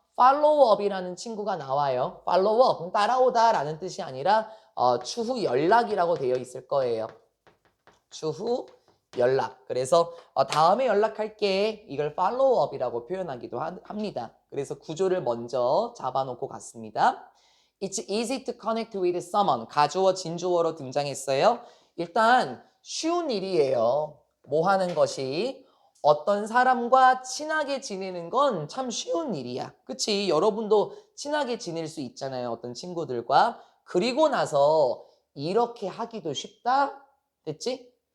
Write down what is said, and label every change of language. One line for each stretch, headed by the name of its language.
Korean: follow up이라는 친구가 나와요. follow up, 따라오다 라는 뜻이 아니라 추후 연락이라고 되어 있을 거예요. 추후 연락. 그래서 다음에 연락할게. 이걸 follow up이라고 표현하기도 합니다. 그래서 구조를 먼저 잡아놓고 갔습니다.
English: It's easy to connect with someone.
Korean: 가주어, 진주어로 등장했어요. 일단 쉬운 일이에요. 뭐 하는 것이? 어떤 사람과 친하게 지내는 건 참 쉬운 일이야. 그치? 여러분도 친하게 지낼 수 있잖아요. 어떤 친구들과. 그리고 나서 이렇게 하기도 쉽다? 됐지?